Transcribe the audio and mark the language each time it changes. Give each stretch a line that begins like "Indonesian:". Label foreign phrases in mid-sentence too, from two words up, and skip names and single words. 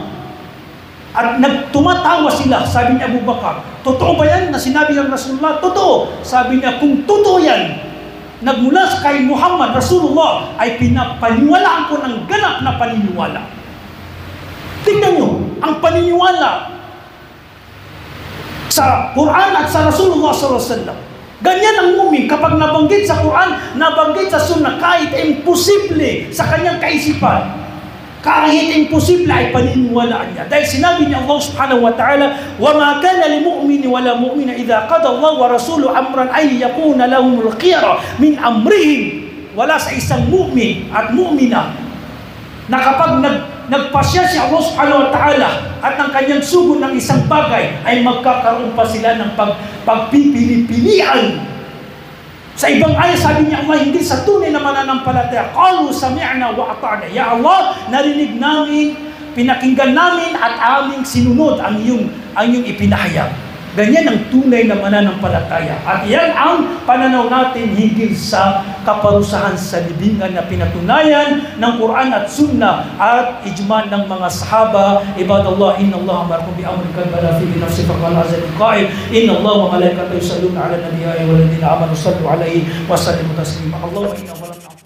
Filipino: At nagtumatawa sila, sabi ni Abu Bakar, totoo ba yan na sinabi ng Rasulullah? Totoo. Sabi niya, kung totoo yan, nagmula kay Muhammad, Rasulullah, ay pinapaniwalaan ko ng ganap na paniniwala. Tingnan nyo, ang paniniwala sa Quran at sa Rasulullah
Arabic: صلى الله عليه وسلم.
Filipino: Ganyan ang mu'min kapag nabanggit sa Quran, nabanggit sa Sunnah, kahit imposible sa kanyang kaisipan, kahit imposible ay paniniwalaan niya. Dahil sinabi niya
Arabic: الله سبحانه وتعالى, وَمَا كَانَ لِمُؤْمِنِ وَلَا مُؤْمِنَ إِذَا قَضَى اللَّهُ وَرَسُولُهُ أَمْرًا أَن يَكُونَ لَهُمُ الْخِيَرَةُ مِنْ أَمْرِهِمْ.
Filipino: Wala sa isang mu'min at mu'mina na kapag nagpasya si Allah
Arabic: سبحانه وتعالى
Filipino: at ng kanyang sugo ng isang bagay, ay magkakaroon pa sila ng pagpipili-pilian. Sa ibang ayat, sabi niya Allah, hindi sa tunay na mananampalataya,
Arabic: قالوا سمعنا وأطعنا. يا الله,
Filipino: narinig namin, pinakinggan namin at aming sinunod ang iyong ipinahayag. Ganyan ang tunay na mananampalataya. At yan ang pananaw natin higil sa kaparusahan sa libingan na pinatunayan ng Quran at Sunnah at ijma ng mga sahaba.
Arabic: عباد الله إن الله أمركم بأمر قد بدأ فيه بنفسه فقال عز من قائل إن الله وملائكته يصلون على النبي والذين آمنوا صلوا عليه وسلموا تسليما اللهم إن